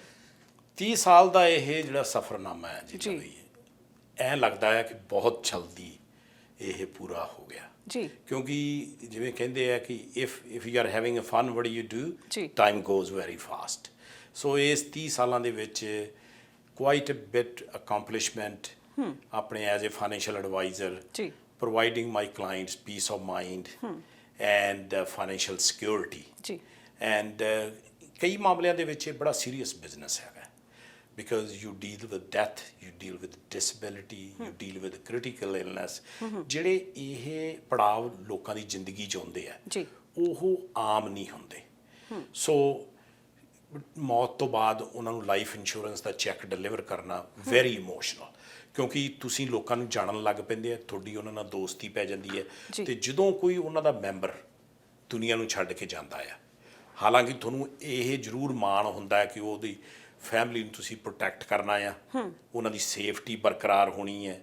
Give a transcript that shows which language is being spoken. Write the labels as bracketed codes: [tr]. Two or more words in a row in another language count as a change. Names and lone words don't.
[pa] 30 ਸਾਲ ਦਾ ਇਹ ਜਿਹੜਾ ਸਫ਼ਰਨਾਮਾ ਹੈ ਜੀ, ਐਂ ਲੱਗਦਾ ਹੈ ਕਿ ਬਹੁਤ ਜਲਦੀ ਇਹ ਪੂਰਾ ਹੋ ਗਿਆ ਜੀ, ਕਿਉਂਕਿ ਜਿਵੇਂ ਕਹਿੰਦੇ ਆ ਕਿ [en] if you are having a fun what you do, time goes very fast. ਸੋ [pa] ਇਸ 30 ਸਾਲਾਂ ਦੇ ਵਿੱਚ [en] quite a bit accomplishment ਆਪਣੇ as a financial advisor, providing my clients peace of mind and financial security and [pa] ਕਈ ਮਾਮਲਿਆਂ ਦੇ ਵਿੱਚ ਇਹ ਬੜਾ ਸੀਰੀਅਸ ਬਿਜ਼ਨਸ ਹੈਗਾ, [en] because you deal with death, you deal with disability, you deal with critical illness। [pa] ਜਿਹੜੇ ਇਹ ਪੜਾਵ ਲੋਕਾਂ ਦੀ ਜ਼ਿੰਦਗੀ 'ਚ ਆਉਂਦੇ ਆ ਉਹ ਆਮ ਨਹੀਂ ਹੁੰਦੇ। ਸੋ ਮੌਤ ਤੋਂ ਬਾਅਦ ਉਹਨਾਂ ਨੂੰ [en] life insurance [pa] ਦਾ ਚੈੱਕ ਡਿਲੀਵਰ ਕਰਨਾ [en] very emotional, [pa] ਕਿਉਂਕਿ ਤੁਸੀਂ ਲੋਕਾਂ ਨੂੰ ਜਾਣਨ ਲੱਗ ਪੈਂਦੇ ਆ, ਤੁਹਾਡੀ ਉਹਨਾਂ ਨਾਲ ਦੋਸਤੀ ਪੈ ਜਾਂਦੀ ਹੈ ਅਤੇ ਜਦੋਂ ਕੋਈ ਉਹਨਾਂ ਦਾ ਮੈਂਬਰ ਦੁਨੀਆ ਨੂੰ ਛੱਡ ਕੇ ਜਾਂਦਾ ਆ, ਹਾਲਾਂਕਿ ਤੁਹਾਨੂੰ ਇਹ ਜ਼ਰੂਰ ਮਾਣ ਹੁੰਦਾ ਹੈ ਕਿ ਉਹਦੀ ਫੈਮਿਲੀ ਨੂੰ ਤੁਸੀਂ ਪ੍ਰੋਟੈਕਟ ਕਰਨਾ ਆ, ਉਹਨਾਂ ਦੀ ਸੇਫਟੀ ਬਰਕਰਾਰ ਹੋਣੀ ਹੈ।